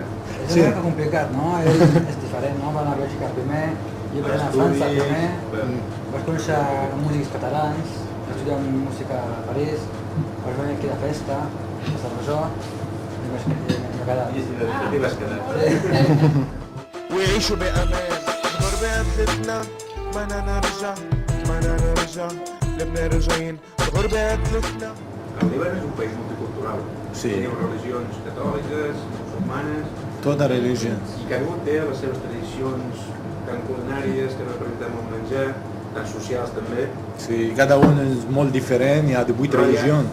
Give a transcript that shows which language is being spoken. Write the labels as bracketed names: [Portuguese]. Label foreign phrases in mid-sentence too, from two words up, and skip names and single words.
[Catalan] És una mica complicat, no? És diferent, no? Van a Bèlgica primer, jo vaig anar a França primer, vaig conèixer músics catalans, vaig estudiar música a París, vaig venir aquí de festa, a Sant Rosó, i m'he quedat. I aquí vas quedar. [Arabic] ويعيشوا بأمان غربة بلدنا بدنا نرجع لبنان راجعين غربة بلدنا. [Catalan] El Líban és un país multicultural. Sí. Teniu religions catòliques, musulmanes... Tota religió. I cada un té les seves tradicions tant culinàries, que representem el menjar, tant socials també. Sí, cada un és molt diferent, hi ha 18 religions.